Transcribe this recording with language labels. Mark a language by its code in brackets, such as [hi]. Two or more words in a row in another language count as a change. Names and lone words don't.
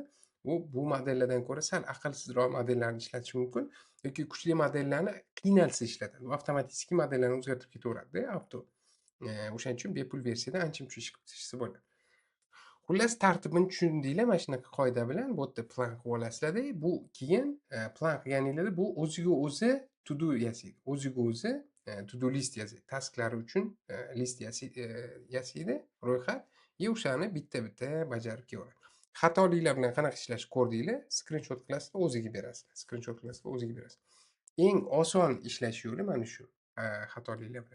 [uz] Bu modellardan ko'ra sal aqlsizroq modellarni ishlatish mumkin yoki kuchli modellarni qiynalsa ishlatadi. U avtomatik modellarni o'zgartirib ketaveradi avto. O'shaning uchun bepul versiyada ancha-muncha ish qilib tashlasa bo'ladi. Xullas tartibini tushundinglar mana shunaqa qoida bilan bu yerda plan qilib olasizlarda. Bu keyin plan qilganinglarda bu o'ziga o'zi [en] to do [uz] yasaydi. O'ziga o'zi [en] to do list [uz] yasaydi. Tasklari uchun list yasaydi, ro'yxat. O'shani bitta-bitta bajarib kelaveradi. Xatoliklar bilan qanaqa ishlashni ko'rdinglar, skrinshot qilasizlar, o'ziga berasizlar. Skrinshot qilasizlar, o'ziga berasiz. Eng oson ishlash yo'li mana shu xatoliklar bilan.